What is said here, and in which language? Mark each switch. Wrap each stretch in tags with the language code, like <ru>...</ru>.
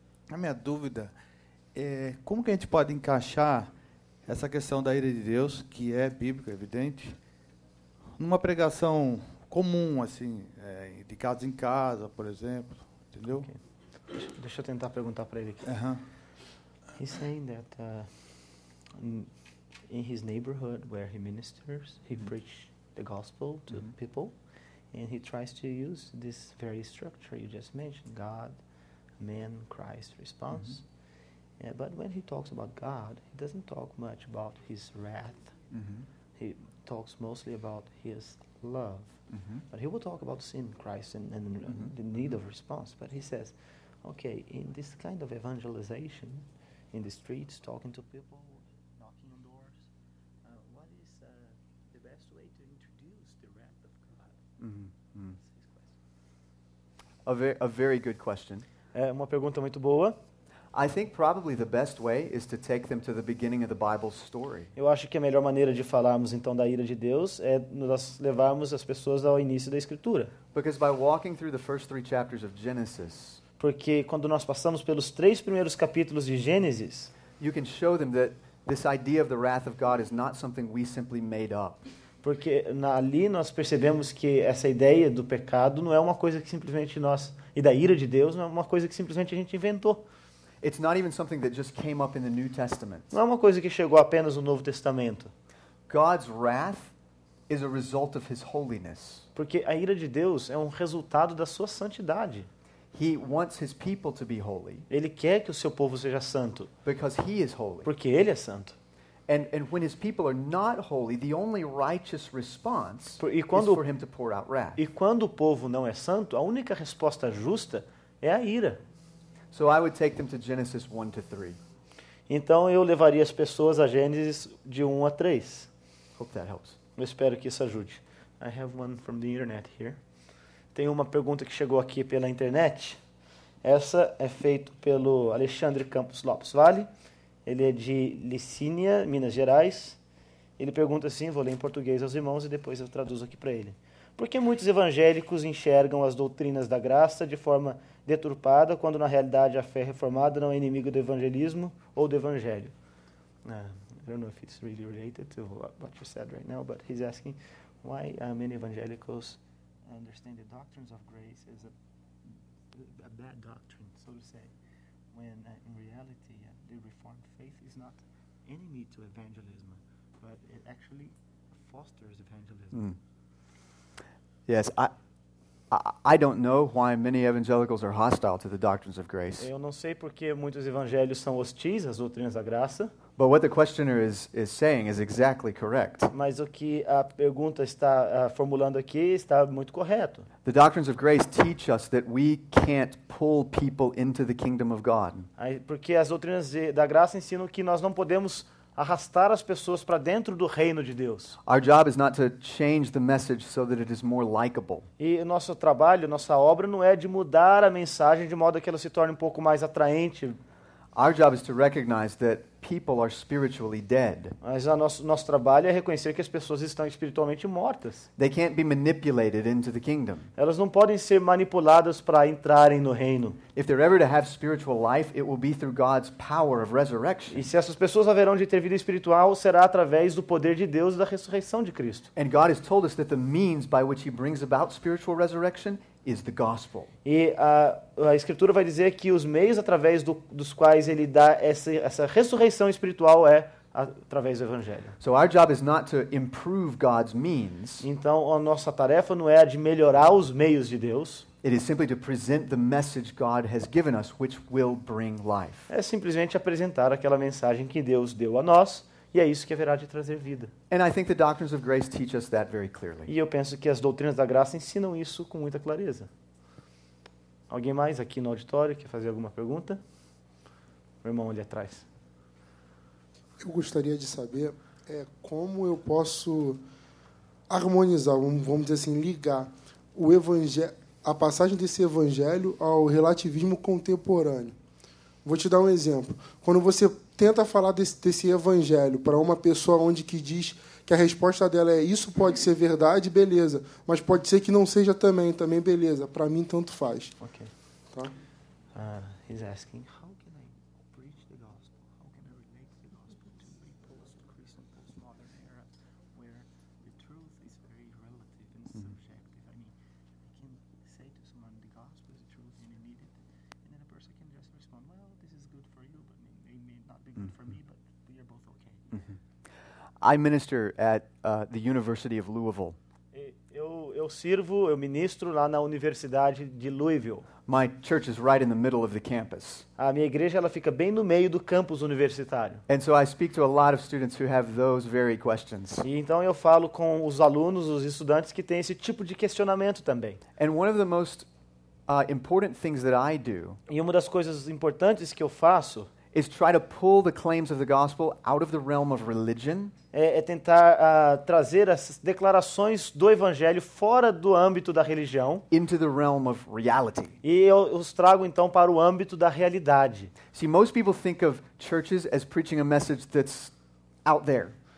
<pt>A minha dúvida é como que a gente pode encaixar essa questão da ira de Deus, que é bíblica, evidente, numa pregação comum, assim, de casa em casa, por exemplo, entendeu?</pt> <en>Okay.</en> <pt>Deixa eu tentar perguntar para ele aqui.</pt> <en>He's saying that in his neighborhood where he ministers, he preaches the gospel to people, and he tries to use this very structure you just mentioned, God, man, Christ response. But when he talks about God, he doesn't talk much about his wrath. He talks mostly about his love. But he will talk about sin, Christ, and the need of response. But he says, okay, in this kind of evangelization, in the streets, talking to people, knocking on doors, what is the best way to introduce the wrath of God? That's his question. A very good question.</en> <pt>É uma pergunta muito boa.</pt> <en>I think probably the best way is to take them to the beginning of the Bible's story.</en> <pt>Eu acho que a melhor maneira de falarmos então da ira de Deus é nós levarmos as pessoas ao início da Escritura.</pt> <en>Because by walking through the first 3 chapters of Genesis,</en> <pt>Porque quando nós passamos pelos 3 primeiros capítulos de Gênesis,</pt> <en>you can show them that this idea of the wrath of God is not something we simply made up.</en> <pt>porque ali nós percebemos que essa ideia do pecado não é uma coisa que simplesmente e da ira de Deus não é uma coisa que simplesmente a gente inventou.</pt> <en>It's not even something that just came up in the New Testament.</en> <pt>Não é uma coisa que chegou apenas no Novo Testamento.</pt> <en>God's wrath is a result of his holiness.</en> <pt>Porque a ira de Deus é um resultado da sua santidade.</pt> <en>He wants his people to be holy</en> <pt>Ele quer que o seu povo seja santo,</pt> <en>because he is holy.</en> <pt>porque ele é santo.</pt> <en>And when his people are not holy, the only righteous response</en> <pt>E</pt> <en>is</en> <pt>quando-</pt> <en>for him to pour out wrath.</en> <pt>E quando o povo não é santo, a única resposta justa é a ira.</pt> <en>So I would take them to Genesis 1 to 3.</en> <pt>Então eu levaria as pessoas a Gênesis de 1 a 3.</pt> <en>Hope that helps.</en> <pt>Eu espero que isso ajude.</pt> <en>I have one from the internet here.</en> <pt>Tem uma pergunta que chegou aqui pela internet. Essa é feita pelo Alexandre Campos Lopes Vale. Ele é de Licínia, Minas Gerais. Ele pergunta assim, vou ler em português aos irmãos e depois eu traduzo aqui para ele. Por que muitos evangélicos enxergam as doutrinas da graça de forma deturpada, quando na realidade a fé reformada não é inimigo do evangelismo ou do evangelho?</pt> <en>I don't know if it's really related to what you said right now, but he's asking why many evangelicals understand the doctrines of grace as a bad doctrine, so to say, when in reality the Reformed faith is not enemy to evangelism, but it actually fosters evangelism. Yes, I don't know why many evangelicals are hostile to the doctrines of grace.</en> <pt>Eu não sei porque muitos evangelhos são hostis às doutrinas da graça,</pt> <en>But what the questioner is saying is exactly correct.</en> <pt>mas o que a pergunta está formulando aqui está muito correto.</pt> <en>The doctrines of grace teach us that we can't pull people into the kingdom of God.</en> <pt>Porque as doutrinas da graça ensinam que nós não podemos arrastar as pessoas para dentro do reino de Deus.</pt> <en>Our job is not to change the message so that it is more likable.</en> <pt>E o nosso trabalho, nossa obra não é de mudar a mensagem de modo que ela se torne um pouco mais atraente.</pt> <en>Our job is to recognize that people are spiritually dead.</en> <pt>Mas nosso trabalho é reconhecer que as pessoas estão espiritualmente mortas.</pt> <en>They can't be manipulated into the kingdom.</en> <pt>Elas não podem ser manipuladas para entrarem no reino.</pt> <en>If they're ever to have spiritual life, it will be through God's power of resurrection.</en> <pt>E se essas pessoas haverão de ter vida espiritual, será através do poder de Deus e da ressurreição de Cristo.</pt> <en>And God has told us that the means by which he brings about spiritual resurrection is the gospel.</en> <pt>E a Escritura vai dizer que os meios através dos quais ele dá essa ressurreição espiritual é através do Evangelho.</pt> <en>So our job is not to improve God's means.</en> <pt>Então, a nossa tarefa não é a de melhorar os meios de Deus,</pt> <en>It is simply to present the message God has given us, which will bring life.</en> <pt>é simplesmente apresentar aquela mensagem que Deus deu a nós, e é isso que haverá de trazer vida.</pt> <en>And I think the doctrines of grace teach us that very clearly.</en> <pt>E eu penso que as doutrinas da graça ensinam isso com muita clareza. Alguém mais aqui no auditório quer fazer alguma pergunta? O irmão ali atrás. Eu gostaria de saber como eu posso harmonizar, vamos dizer assim, ligar o a passagem desse evangelho ao relativismo contemporâneo. Vou te dar um exemplo. Quando você tenta falar desse evangelho para uma pessoa onde que diz que a resposta dela é isso pode ser verdade, beleza. Mas pode ser que não seja também beleza. Para mim, tanto faz. Ok. Tá?</pt> <en>He's asking, how can I preach the gospel? How can I relate the gospel to a post-Christian, postmodern era where the truth is very relative and subjective? I mean, I can say to someone the gospel is the truth and you need it, and then a person can just respond, well, this is good for you, but it may not be good for me, but we are both okay. I minister at the University of Louisville.</en> <pt>Eu ministro lá na Universidade de Louisville.</pt> <en>My church is right in the middle of the campus.</en> <pt>A minha igreja ela fica bem no meio do campus universitário.</pt> <en>And so I speak to a lot of students who have those very questions.</en> <pt>E então eu falo com os alunos, os estudantes que têm esse tipo de questionamento também.</pt> <en>And one of the most important things that I do</en> <pt>E uma das coisas importantes que eu faço</pt> <en>is try to pull the claims of the gospel out of the realm of religion</en> <pt>é tentar trazer as declarações do evangelho fora do âmbito da religião</pt> <en>into the realm of reality.</en> <pt>e eu os trago então para o âmbito da realidade.</pt> <en>See, most people think of churches as preaching a message that's out there.</en>